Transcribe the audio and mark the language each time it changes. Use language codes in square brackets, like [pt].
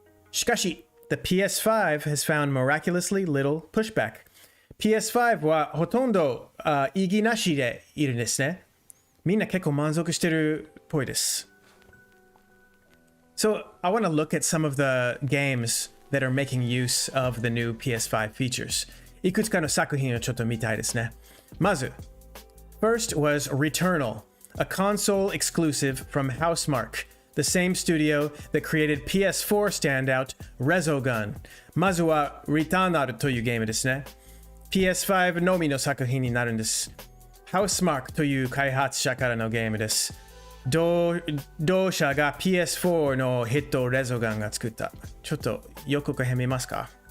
[en] しかし、The PS5 has found miraculously little pushback. [ja] PS5 はほとんど異議なしでいるんですね。みんな結構満足してるっぽいです。 [en] So, I want to look at some of the games that are making use of the new PS5 features. [ja] いくつかの作品をちょっと見たいですね。 [en] まず、First was Returnal, a console exclusive from Housemarque, the same studio that created PS4 standout Resogun. [ja] まずは Returnal というゲームですね。PS5 のみの作品になるんです。 Housemarque という開発者からのゲームです。同社が PS4 のヒットレゾガンが作った。ちょっと予告編見ますか？